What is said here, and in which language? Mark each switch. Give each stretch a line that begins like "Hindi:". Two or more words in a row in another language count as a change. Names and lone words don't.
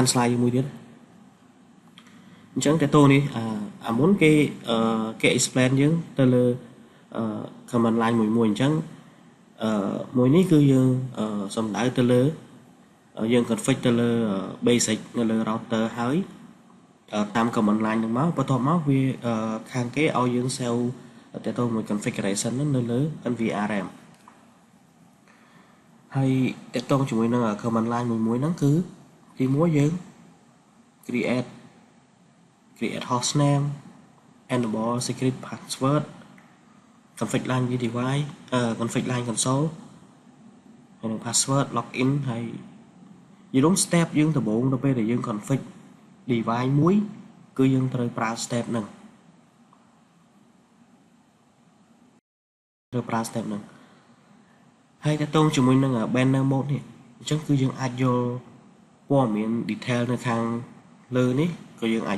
Khmer: slide មួយទៀតអញ្ចឹងតើតោនេះអាមុនគេexplain យើងទៅលើ
English: command line
Khmer: មួយអញ្ចឹងមួយនេះគឺយើងសំដៅទៅលើយើង config ទៅលើ basic នៅលើ router ហើយតាម
English: command line
Khmer: ហ្នឹងមកបន្ទាប់មកវាខាងគេឲ្យយើង save ទៅទៅមួយ configuration ហ្នឹងនៅលើ NVRM ហើយតកតងជាមួយនឹង
English: command line
Khmer: មួយហ្នឹងគឺទី1យើង
English: create hostname enable secret password config line device config line console
Khmer: ហើយនឹង
English: password login
Khmer: ហើយយល់ step យើងដំបូងទៅពេលដែលយើង config device មួយគឺយើងត្រូវប្រើ step ហ្នឹង ហើយតើតងជាមួយនឹង
English: banner mode
Khmer: នេះអញ្ចឹងគឺយើងអាចយកព័ត៌មាន detail នៅខាងលើនេះក៏យើងអាច